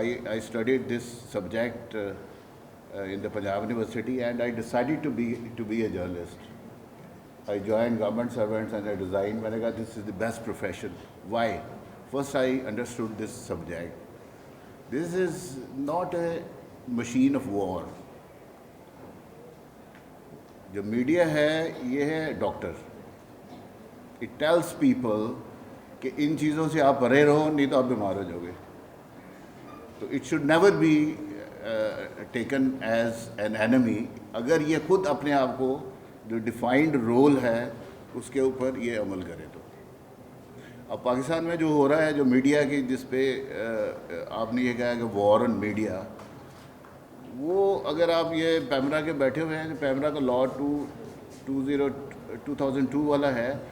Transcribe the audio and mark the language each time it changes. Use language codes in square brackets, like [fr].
[en] I studied this subject in the Punjab University and I decided to be a journalist. I joined government servants and I resigned. [hi] मैंने कहा [en] this is the best profession. Why? First I understood this subject. This is not a machine of war. [hi] जो media है ये है doctor. [en] It tells people [hi] कि इन चीज़ों से आप परे रहो नहीं तो आप बीमार हो जाओगे. [en] तो it should never be taken as an enemy. [hi] अगर ये खुद अपने आप को जो डिफाइंड रोल है उसके ऊपर ये अमल करे तो. अब पाकिस्तान में जो हो रहा है, जो मीडिया की जिस पे आपने ये कहा कि वॉर ऑन मीडिया, वो अगर आप ये पैमरा के बैठे हुए हैं, पैमरा का लॉ 2002 वाला है.